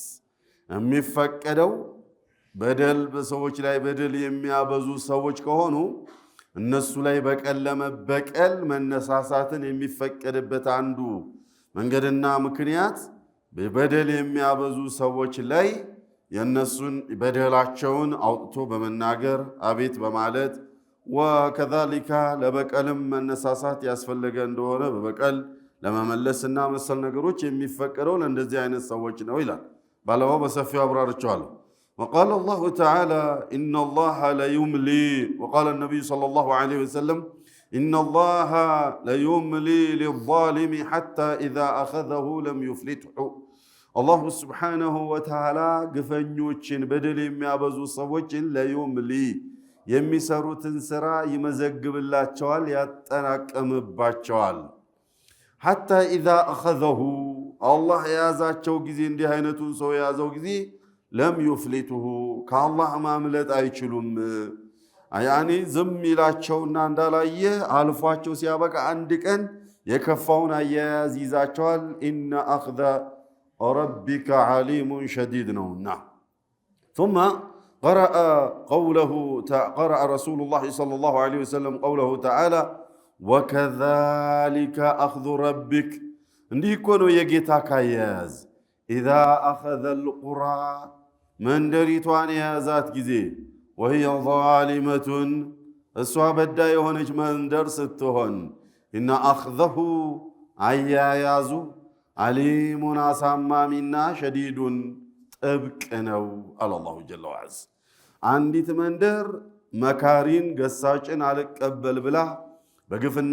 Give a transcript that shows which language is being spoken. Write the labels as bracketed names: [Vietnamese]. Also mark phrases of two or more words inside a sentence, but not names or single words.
[Amharic] የሚፈቀደው በደል በሰዎች ላይ በደል የሚያበዙ ሰዎች ከሆኑ እነሱ ላይ በቀል ለመበቀል መነሳሳትን የሚፈቀድበት አንዱ መንገድና ምክንያት በደል የሚያበዙ ሰዎች ላይ የእነሱን በደላቸውን አውጥቶ በመናገር አቤት በማለት ወከዛሊካ ለበቀልም መነሳሳት ያስፈለገ እንደሆነ በበቀል ለመመለስና መሰል ነገሮች የሚፈቀደው ለእንደዚህ አይነት ሰዎች ነው ይላል። ባለፈው በሰፊው አብራርቸዋለሁ። [Arabic] وقال الله تعالى إن الله ليملي، وقال النبي صلى الله عليه وسلم إن الله ليملي للظالم حتى إذا أخذه لم يفلته። الله سبحانه وتعالى [Amharic] ግፈኞችን በደል የሚያበዙ ሰዎችን ለዩምሊ የሚሰሩትን ስራ ይመዘግብላቸዋል፣ ያጠናቀምባቸዋል። [Arabic] حتى إذا أخذه [Amharic] አላህ የያዛቸው ጊዜ እንዲህ አይነቱን ሰው የያዘው ጊዜ [Arabic] لم يفلته [Amharic] ከአላህ ማምለጥ አይችሉም። ያኒ ዝም ይላቸውና እንዳላየ አልፏቸው ሲያበቃ አንድ ቀን የከፋውን አያያዝ ይዛቸዋል። [Arabic] إن أخذ ربك أليم شديد [Amharic] ነውና። ثم [Arabic] قرأ رسول الله صلى الله عليه وسلم قوله تعالى وكذلك أخذ ربك، [Amharic] እንዲህ እኮ ነው የጌታ ካያያዝ [Arabic] إذا أخذ القرى [Amharic] መንደሪቷን የያዛት ጊዜ [Arabic] وهي ظالمة [Amharic] እሷ በዳ የሆነች መንደር ስትሆን እና አኽዘሁ አያያዙ አሊሙን አሳማሚና ሸዲዱን ጥብቅ ነው አለ [Arabic] الله جل وعز። [Amharic] አንዲት መንደር መካሪን ገሳጭን አልቀበል ብላ በግፍና